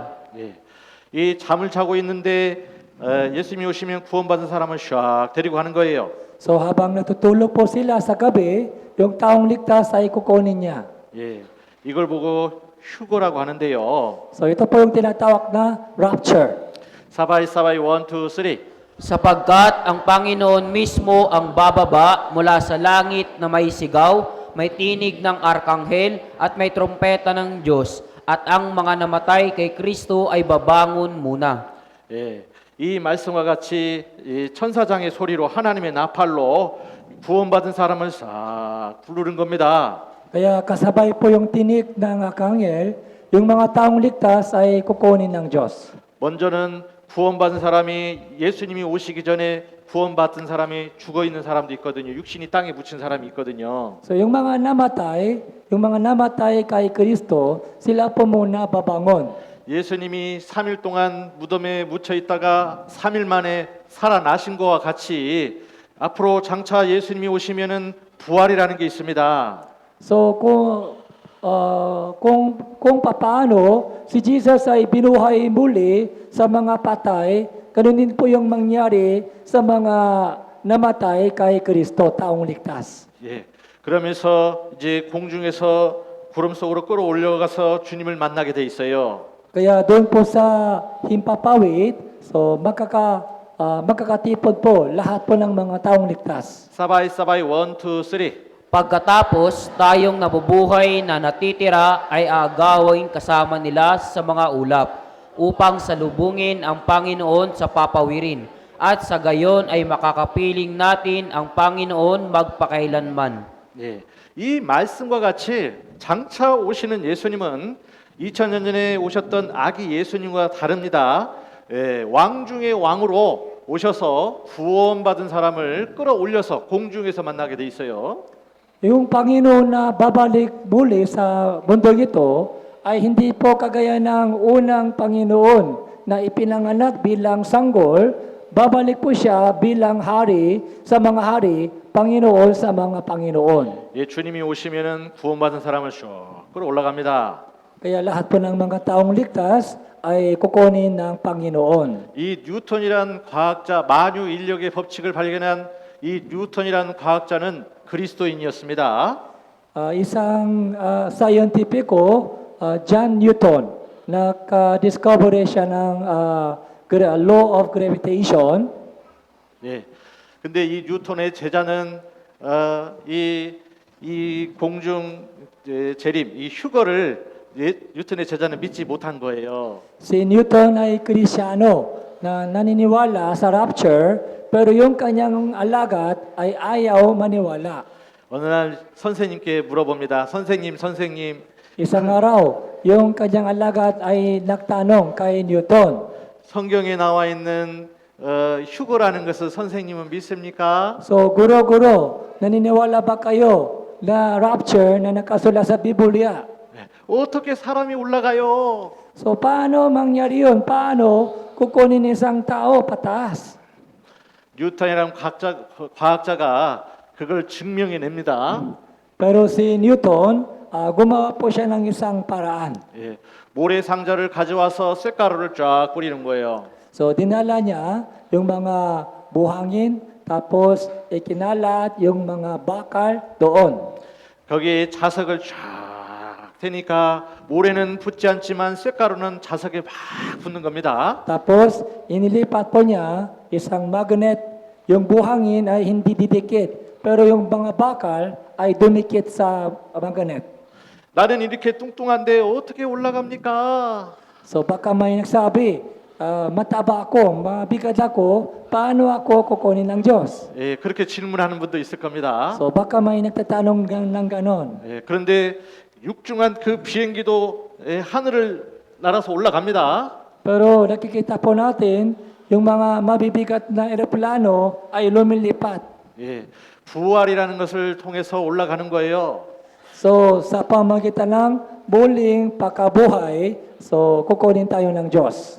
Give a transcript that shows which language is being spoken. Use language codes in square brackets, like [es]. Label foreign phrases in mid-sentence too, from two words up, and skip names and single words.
[ko] 예. 이 잠을 자고 있는데 예수님이 오시면 구원받은 사람을 샥 데리고 가는 거예요. [tl] So habang natutulog po sila sa gabi, yung taong ligtas ay kukunin niya. [ko] 예. 이걸 보고 휴거라고 하는데요. [tl] So ito po yung tinatawag na rapture. [ko] 사바이 1, 2, 3. [tl] Sapagkat ang Panginoon mismo ang bababa mula sa langit na may sigaw, may tinig ng arkanghel at may trompeta ng Diyos, at ang mga namatay kay Kristo ay babangon muna. [ko] 예. 이 말씀과 같이 이 천사장의 소리로 하나님의 나팔로 구원받은 사람을 싹 부르는 겁니다. [tl] Kaya kasabay po yung tinig ng arkanghel, yung mga taong ligtas ay kukunin ng Diyos. [ko] 먼저는 구원받은 사람이 예수님이 오시기 전에 구원받은 사람이 죽어 있는 사람도 있거든요. 육신이 땅에 묻힌 사람이 있거든요. [tl] So yung mga namatay kay Kristo, sila po muna babangon. [ko] 예수님이 3일 동안 무덤에 묻혀 있다가 3일 만에 살아나신 것과 같이 앞으로 장차 예수님이 오시면은 부활이라는 게 있습니다. [tl] So kung paano si Jesus ay binuhay muli sa mga patay, ganun din po yung mangyari sa mga namatay kay Kristo, taong ligtas. [ko] 예. 그러면서 이제 공중에서 구름 속으로 끌어올려가서 주님을 만나게 돼 있어요. [tl] Kaya doon po sa himpapawid, so magkakatipod po lahat po ng mga taong ligtas. [ko] 사바이 1, 2, 3. [tl] Pagkatapos, tayong nabubuhay na natitira ay aagawin kasama nila sa mga ulap upang salubungin ang Panginoon sa papawirin at sa gayon ay makakapiling natin ang Panginoon magpakailanman. [ko] 예. 이 말씀과 같이 장차 오시는 예수님은 2000년 전에 오셨던 아기 예수님과 다릅니다. 예, 왕 중의 왕으로 오셔서 구원받은 사람을 끌어올려서 공중에서 만나게 돼 있어요. [tl] Yung Panginoon na babalik muli sa mundong ito ay hindi po kagaya ng unang Panginoon na ipinanganak bilang sanggol, babalik po siya bilang hari sa mga hari, Panginoon sa mga Panginoon. [ko] 예, 주님이 오시면은 구원받은 사람을 쭉 끌어올라갑니다. [tl] Kaya lahat po ng mga taong ligtas ay kukunin ng Panginoon. [ko] 이 뉴턴이란 과학자 만유 인력의 법칙을 발견한 이 뉴턴이라는 과학자는 그리스도인이었습니다. [tl] Isang scientifico, John Newton, naka-discover siya ng [en] law of gravitation. [ko] 예. 근데 이 뉴턴의 제자는 이 공중 재림, 이 휴거를 뉴턴의 제자는 믿지 못한 거예요. [tl] Si Newton ay Kristyano na naniniwala sa rapture, pero yung kanyang alagad ay ayaw maniwala. [ko] 어느 날 선생님께 물어봅니다. 선생님, [tl] Isang araw, yung kanyang alagad ay nagtanong kay Newton, [ko] 성경에 나와 있는 휴거라는 것을 선생님은 믿습니까? [tl] so guro, naniniwala ba kayo na rapture na nakasulat sa Biblia? [ko] 어떻게 사람이 올라가요? [tl] So paano mangyari yun? Paano kukunin isang tao pataas? [ko] 뉴턴이라는 과학자가 그걸 증명해냅니다. [tl] Pero si Newton, gumawa po siya ng isang paraan. [ko] 예, 모래 상자를 가져와서 쇳가루를 쫙 뿌리는 거예요. [tl] So dinala niya yung mga buhangin, tapos ikinalat yung mga bakal doon. [ko] 거기에 자석을 쫙 대니까 모래는 붙지 않지만 쇳가루는 자석에 막 붙는 겁니다. [tl] Tapos inilipat po niya isang magnet, yung buhangin ay hindi didikit, pero yung mga bakal ay dumikit sa magnet. [ko] 나는 이렇게 뚱뚱한데 어떻게 올라갑니까? [tl] So baka may nagsabi, mataba ako, mabigat ako, paano ako kukunin ng Diyos? [ko] 예, 그렇게 질문하는 분도 있을 겁니다. [tl] So baka may nagtatanong ng ganon. [ko] 예, 그런데 육중한 그 비행기도 하늘을 날아서 올라갑니다. [tl] Pero nakikita po natin, yung mga mabibigat na eroplano ay lumilipat. [ko] 예, 부활이라는 것을 통해서 올라가는 거예요. [tl] So sa pamagitan ng muling pagkabuhay, so kukunin tayo ng Diyos.